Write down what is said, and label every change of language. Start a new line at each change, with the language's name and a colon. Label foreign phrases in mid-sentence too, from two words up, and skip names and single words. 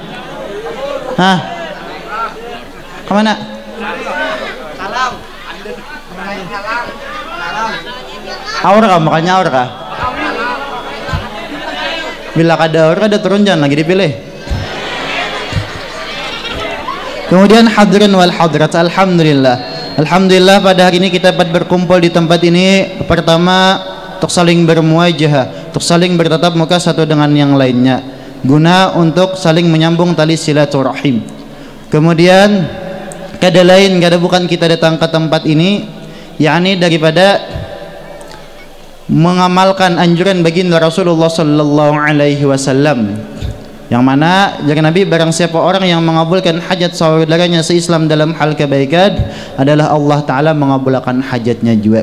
Indonesian: Kemana?
Banjar: Aur kah? Makanya aur kah? Bila kada aur kada turun, jangan lagi dipilih.
Indonesian: Kemudian
Arabic: حاضرين والحاضرات,
Indonesian: alhamdulillah pada hari ini kita dapat berkumpul di tempat ini. Pertama, untuk saling bermuajahah, untuk saling bertatap muka satu dengan yang lainnya, guna untuk saling menyambung tali silaturahim. Kemudian kada lain kada bukan kita datang ke tempat ini, yakni daripada mengamalkan anjuran baginda Rasulullah
Arabic: صلى الله عليه وسلم,
Indonesian: yang mana dari Nabi, barang siapa orang yang mengabulkan hajat saudaranya seislam dalam hal kebaikan, adalah Allah Ta'ala mengabulkan hajatnya juga.